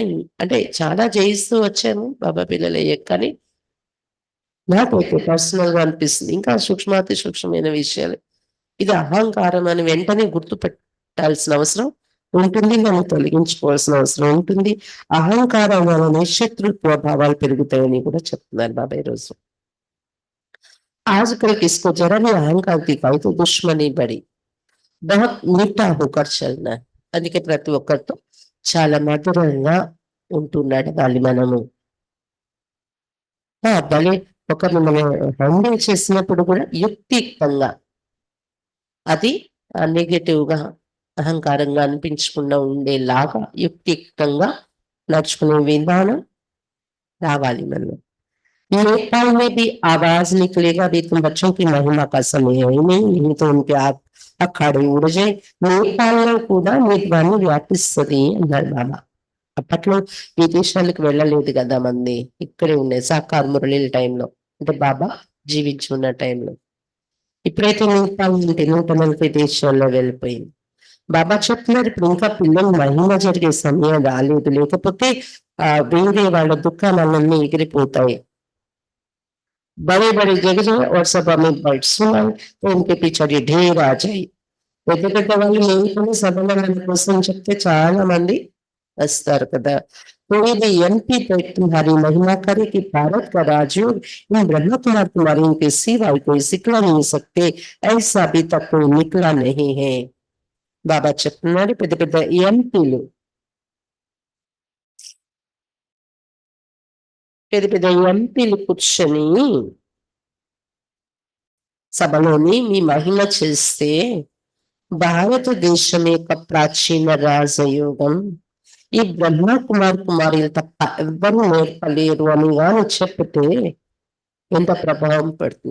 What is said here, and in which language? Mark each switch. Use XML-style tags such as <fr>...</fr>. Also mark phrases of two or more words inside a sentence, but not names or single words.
<te>అంటే చాలా జయిస్తూ వచ్చాము బాబా పిల్లలు అయ్యాక, కానీ నాకైతే పర్సనల్ గా అనిపిస్తుంది ఇంకా సూక్ష్మాతి సూక్ష్మమైన విషయాలు. ఇది అహంకారం అని వెంటనే గుర్తు పెట్టాల్సిన అవసరం ఉంటుంది, మనం తొలగించుకోవాల్సిన అవసరం ఉంటుంది. అహంకారం వలన శత్రుత్వ భావాలు పెరుగుతాయని కూడా చెప్తున్నారు బాబా ఈరోజు.</te> <hi>आजकल किसको जरा भी अहंकार दिखाई तो दुश्मनी बड़ी, बहुत मीठा होकर चलना है.</hi> <te>అందుకే ప్రతి ఒక్కరితో చాలా మధురంగా ఉంటూ నడవాలి మనము. భలే ఒకరిని మనం హ్యాండిల్ చేసినప్పుడు కూడా యుక్తియుక్తంగా, అది నెగటివ్ గా అహంకారంగా అనిపించకుండా ఉండేలాగా యుక్తియుక్తంగా నడుచుకునే విధానం రావాలి మనం.</te> <hi>नेपाल में भी आवाज निकलेगा भी, तुम बच्चों की महिमा का समय है नहीं तो उनके आप</hi> <te>అక్కడే ఊరజాయి నేపాల్లో కూడా నీటివాణి వ్యాపిస్తుంది అన్నాడు బాబా. అప్పట్లో విదేశాలకు వెళ్ళలేదు కదా మంది, ఇక్కడే ఉండే సాకార్ మురళీల టైంలో, అంటే బాబా జీవించి ఉన్న టైంలో. ఇప్పుడైతే నేపాల్ నుండి 140 దేశాల్లో వెళ్ళిపోయింది. బాబా చెప్తున్నారు ఇప్పుడు ఇంకా పిల్లలు మహిమ జరిగే సమయం రాలేదు, లేకపోతే వేరే వాళ్ళ దుఃఖాలన్నీ ఎగిరిపోతాయి.</te> <hi>बड़े बड़े जगह और सभा में बैठ सुनाई तो उनके पीछे ढेर आ जाए.</hi> <te>పెద్ద పెద్ద వాళ్ళు లేకుండా సభలో మన కోసం చెప్తే చాలా మంది వస్తారు కదా.</te> <hi>कोई भी एमपी पे तुम्हारी महिमा करे कि भारत का राजयोग इन ब्रह्मा कुमार तुम्हारे इनके सिवाय कोई सिखला नहीं सकते, ऐसा अभी तक कोई निकला नहीं है.</hi> <te>బాబా చెప్తున్నారు పెద్ద పెద్ద ఎంపీలు, పెద్ద పెద్ద ఎంపీలు కూర్చొని సభలోని మీ మహిమ చేస్తే భారతదేశం యొక్క ప్రాచీన రాజయోగం ఈ బ్రహ్మ కుమారులు తప్ప ఎవ్వరూ నేర్పలేరు అని కానీ చెప్తే ఎంత ప్రభావం పడుతుంది.</te>